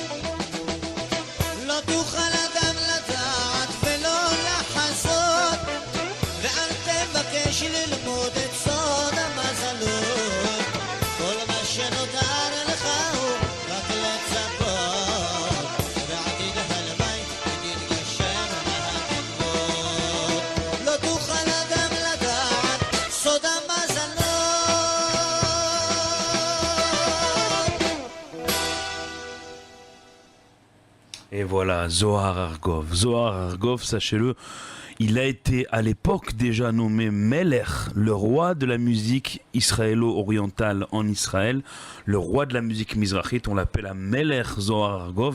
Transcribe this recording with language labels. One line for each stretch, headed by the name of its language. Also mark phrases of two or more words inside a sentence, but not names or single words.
Hebrew: לא תוכל אדם לדעת ולא לחזות ואל תבקש ללמוד את סוד המזלות כל מה שנותר לך הוא רק לצפות ובעתיד הלוואי תתגשם התקוות לא תוכל אדם לדעת סוד המזלות
French: Et voilà, Zohar Argov. Zohar Argov, sachez-le, il a été à l'époque déjà nommé Melech, le roi de la musique israélo-orientale en Israël, le roi de la musique mizrachite, on l'appelle un Melech Zohar Argov.